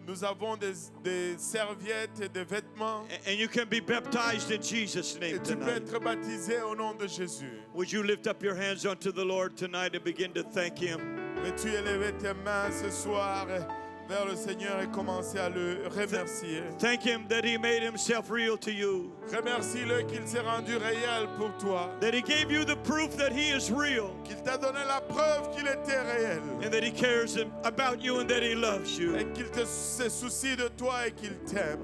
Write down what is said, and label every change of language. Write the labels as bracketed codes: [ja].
[fr] nous avons des serviettes et des vêtements. [en] And you can be baptized in Jesus' [fr] Et [en] name [fr] tu peux [en] tonight. [fr] être baptisé au nom de Jésus. [en] Would you lift up your hands unto the Lord tonight and begin to thank Him? [fr] Veux-tu élever tes mains ce soir vers le Seigneur et commencer à le remercier? [en] Thank Him that He made Himself real to you, [fr] Remercie-le qu'il s'est rendu réel pour toi, [en] that He gave you the proof that He is real, [fr] qu'il t'a donné la preuve qu'il était réel [en] and that He cares about you and that He loves you. [fr] et qu'il se soucie de toi et qu'il t'aime.